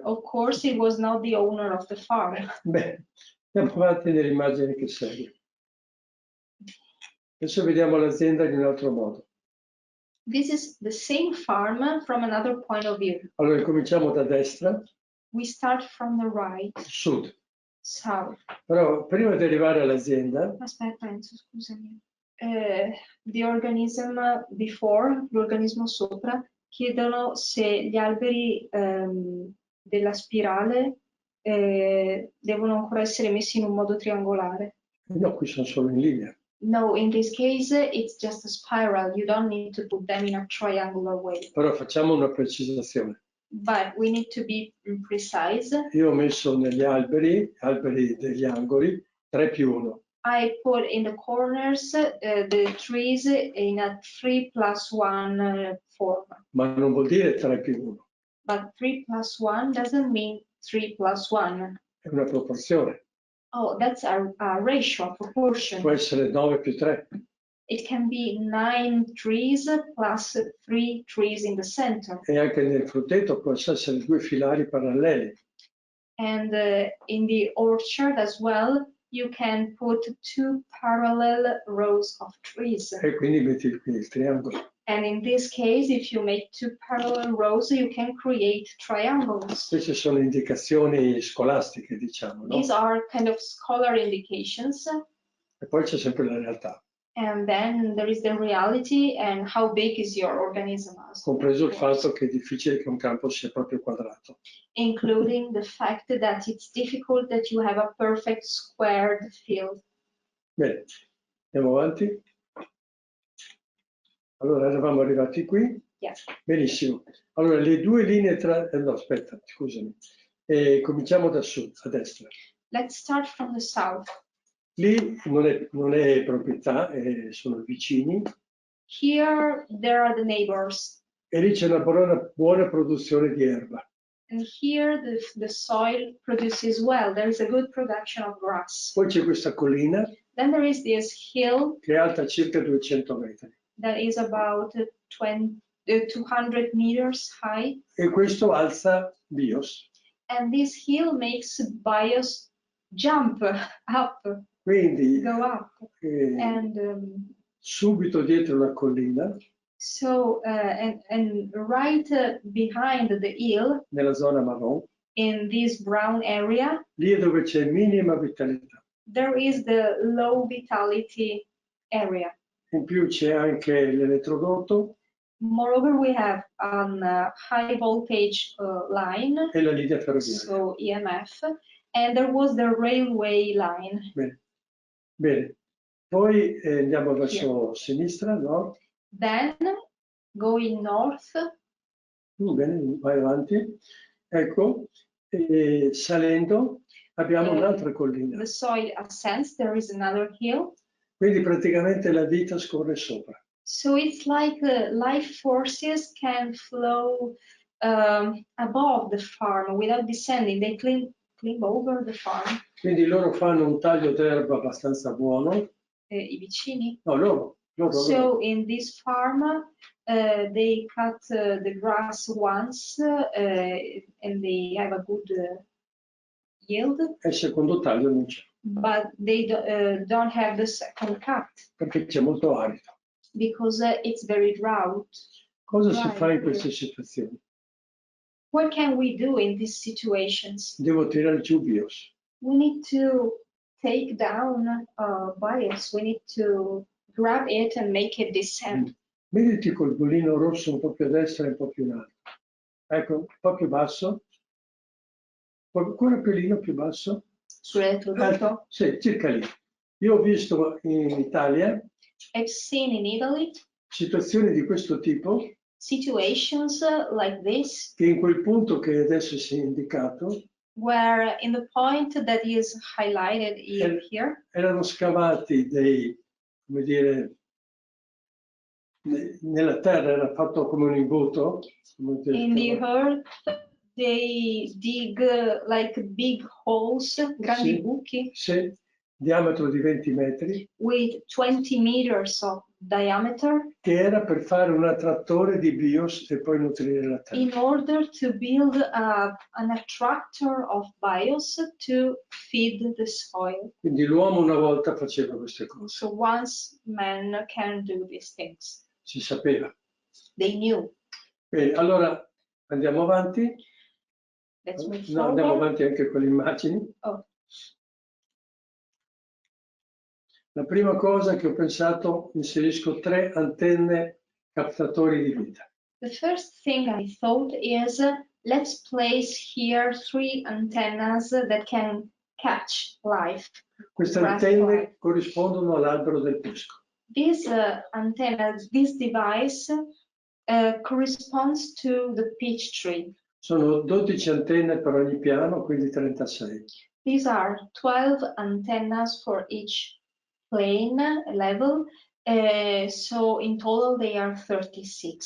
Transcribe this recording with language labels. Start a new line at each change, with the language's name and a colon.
English: Of course, it was not the owner of the farm.
Italian: Beh, andiamo avanti nelle immagini che seguono. Adesso vediamo l'azienda in un altro modo.
English: This is the same farm from another point of view.
Italian: Allora, cominciamo da destra.
English: We start from the right.
Italian: Sud.
English: South.
Italian: Però prima di arrivare all'azienda. Aspetta, Enzo, scusami.
English: The organism before,
Italian: l'organismo sopra, chiedono se gli alberi della spirale devono ancora essere messi in un modo triangolare. No, qui sono solo in linea.
English: No, in this case it's just a spiral. You don't need to put them in a triangular way.
Italian: Però facciamo una precisazione.
English: But we need to be precise.
Italian: Io ho messo negli alberi degli angoli 3+1.
English: I put in the corners the trees in a 3+1 form.
Italian: Ma non vuol dire 3+1.
English: But 3+1 doesn't mean 3+1.
Italian: È una proporzione.
English: Oh, that's a ratio, a proportion.
Italian: Può essere 9+3.
English: It can be 9 trees plus 3 trees in the center.
Italian: E anche nel frutteto possono essere 2 filari paralleli.
English: And in the orchard as well, you can put 2 parallel rows of trees.
Italian: E quindi metti qui il triangolo.
English: And in this case, if you make 2 parallel rows, you can create triangles.
Italian: Queste sono indicazioni scolastiche, diciamo, no?
English: These are kind of scholar indications.
Italian: E poi c'è sempre la realtà.
English: And then there is the reality and how big is your organism.
Italian: Compreso il fatto che è difficile che un campo sia proprio quadrato.
English: Including the fact that it's difficult that you have a perfect squared field.
Italian: Bene, andiamo avanti. Allora, eravamo arrivati qui.
English: Yes.
Italian: Benissimo. Allora, le due linee tra... no, aspetta, scusami. Cominciamo da sud, a destra.
English: Let's start from the south.
Italian: Lì non è proprietà, sono vicini.
English: Here there are the neighbors,
Italian: e lì c'è una buona produzione di erba.
English: and here the soil produces well. There is a good production of grass.
Italian: Poi c'è questa collina
English: Then there is this hill
Italian: che è alta circa 200 metri
English: that is about 200 meters high,
Italian: e questo alza BIOS.
English: and this hill makes bios jump up,
Italian: Quindi
English: go up, and
Italian: subito dietro la collina,
English: so and right behind the hill,
Italian: nella zona marron,
English: in this brown area,
Italian: lì è dove c'è minima vitalità.
English: there is the low vitality area.
Italian: In più c'è anche l'elettrodotto
English: Moreover, we have a high voltage line,
Italian: e la linea ferroviaria.
English: so EMF, and there was the railway line.
Italian: Bene. Bene. Poi andiamo verso sinistra, no?
English: Then, going north,
Italian: Bene, vai avanti. Ecco, e salendo abbiamo un'altra collina.
English: the soil ascends, there is another hill.
Italian: Quindi praticamente la vita scorre sopra.
English: So it's like life forces can flow above the farm without descending. They climb over the farm.
Italian: Quindi loro fanno un taglio d'erba abbastanza buono. I vicini. No, loro.
English: So in this farm, they cut the grass once and they have a good yield.
Italian: E il secondo taglio non c'è.
English: But they don't have the second cut.
Italian: Perché c'è molto arido.
English: Because it's very drought.
Italian: Cosa si fa in queste situazioni?
English: What can we do in these situations?
Italian: Devo tirare giù BIOS.
English: We need to take down bias. We need to grab it and make it descend.
Italian: Vediti col bollino rosso un po' più a destra e un po' più in alto. Ecco, un po' più basso. Ancora più basso. Sull'elettrodotto? Sì, circa lì. Io ho visto in Italia
English: I've seen in Italy
Italian: situazioni di questo tipo
English: situations like this,
Italian: che in quel punto che adesso si è indicato
English: where in the point that is highlighted here,
Italian: erano scavati dei, come dire, nella terra era fatto come un imbuto.
English: in the earth, they dig like big holes,
Italian: grandi buchi, sì, diametro di 20 metri,
English: with 20 meters of diameter,
Italian: che era per fare un attrattore di BIOS e poi nutrire la terra.
English: in order to build an attractor of bios to feed the soil.
Italian: Quindi l'uomo una volta faceva queste cose.
English: So once man can do these things.
Italian: Si sapeva.
English: They knew.
Italian: Bene, allora andiamo avanti.
English: Let's move
Italian: No, andiamo
English: forward.
Italian: avanti anche con le immagini. Oh. La prima cosa che ho pensato, inserisco 3 antenne captatori di vita.
English: The first thing I thought is let's place here 3 antennas that can catch life.
Italian: Queste antenne corrispondono all'albero del pesco.
English: This antenna, this device corresponds to the peach tree.
Italian: Sono 12 antenne per ogni piano, quindi 36.
English: These are 12 antennas for each plane level, so in total they are 36.